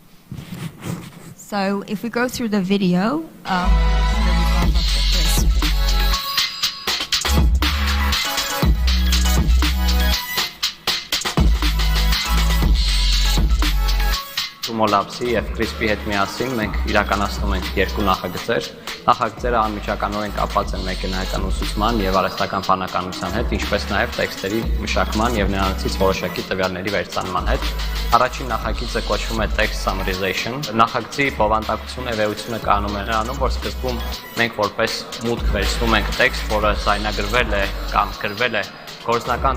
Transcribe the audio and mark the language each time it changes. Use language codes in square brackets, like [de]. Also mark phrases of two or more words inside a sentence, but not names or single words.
[en] So if we go through the video, [hy] TUMO Labs-ի եւ CRISP-ի հետ միասին մենք իրականացնում ենք 2 նախագծեր։ Նախագծերը անմիջականորեն կապված են մեքենայական ուսուցման եւ արհեստական բանականության հետ, ինչպես նաեւ տեքստերի մշակման եւ նրանցից որոշակի տվյալների վերցանման հետ։ Առաջին նախագիծը կոչվում է Text Summarization։ Նախագծի բովանդակությունը եւ էությունը կանում է նրանում, որ սկզբում մենք որպես մուտք վերցնում ենք տեքստ, որը զայնագրվել է կամ գրվել է գործնական